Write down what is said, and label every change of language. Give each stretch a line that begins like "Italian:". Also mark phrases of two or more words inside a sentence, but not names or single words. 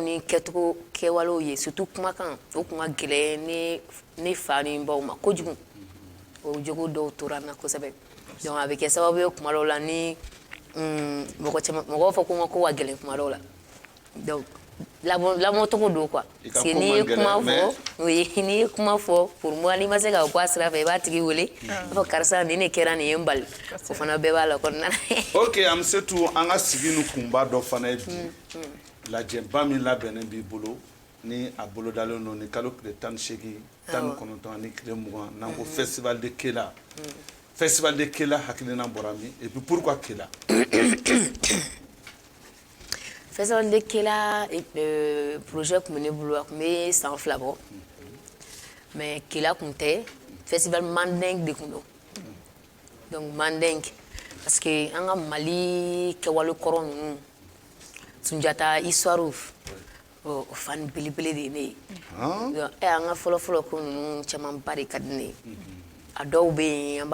Bambara: ni kɛcogo kɛwalew ye surtout kumakan o kun ka gɛlɛn ne fa ni n baw ma kojugu o jogo dɔw tora n na kosɛbɛ donc a bɛ kɛ sababu ye kuma dɔw la ni mɔgɔw fɔ ko n ka ko ka gɛlɛn kuma dɔw la donc lamɔcogo don quoi
French: parce que
Bambara: n'i ye kuma fɔ
French: pour moi
Bambara: n'i ma se ka bɔ a sira fɛ i b'a tigi wele i b'a fɔ karisa nin de kɛra nin ye n bali o fana bɛɛ b'a la kɔnɔna na. Ok Amsatou an ka sigi ni kunba dɔ fana ye bi lajɛba min labɛnnen b'i bolo ni a bolodalen don ni kalo tile 18 19 ani tile 20 n'an ko festival de Kela festival de Kela hakilina bɔra min
French: et puis pourquoi
Bambara: Kela? Festival de Kela projet kun bɛ ne bolo a kun bɛ san 2 bɔ mais Kela kun tɛ festival Mandeng de kun don donc Mandeng
French: parce que
Bambara: an ka Mali kɛwale kɔrɔ ninnu Sunjata histoire o fan belebele de ye ne ye an ka fɔlɔfɔlɔ ko ninnu camanba de ka di ne ye a dɔw bɛ yen an